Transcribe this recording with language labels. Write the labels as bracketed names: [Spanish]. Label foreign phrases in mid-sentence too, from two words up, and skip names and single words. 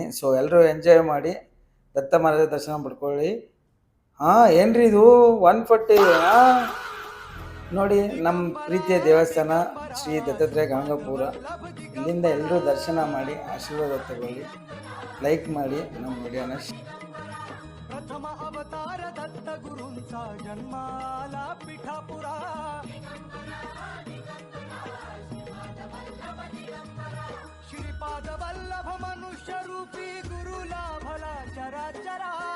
[Kannada] ಸೊ ಎಲ್ಲರೂ ಎಂಜಾಯ್ ಮಾಡಿ ದತ್ತ ಮಹಾರಾಜ ದರ್ಶನ ಪಡ್ಕೊಳ್ಳಿ. ಏನ್ರಿ ಇದು 140? ನೋಡಿ, ನಮ್ಮ ಪ್ರೀತಿಯ ದೇವಸ್ಥಾನ ಶ್ರೀ ದತ್ತಾತ್ರೇಯ ಗಾಣಗಾಪುರ. ಇಲ್ಲಿಂದ ಎಲ್ಲರೂ ದರ್ಶನ ಮಾಡಿ ಆಶೀರ್ವಾದ ತಗೊಳ್ಳಿ. ಲೈಕ್ ಮಾಡಿ ನಮ್ಮ ವಿಡಿಯೋನ. [Marathi] प्रथम अवतार दत्त गुरूंचा जन्माला पिठापुरा, श्रीपाद वल्लभ मनुष्य रूपी गुरुला भला चराचरा.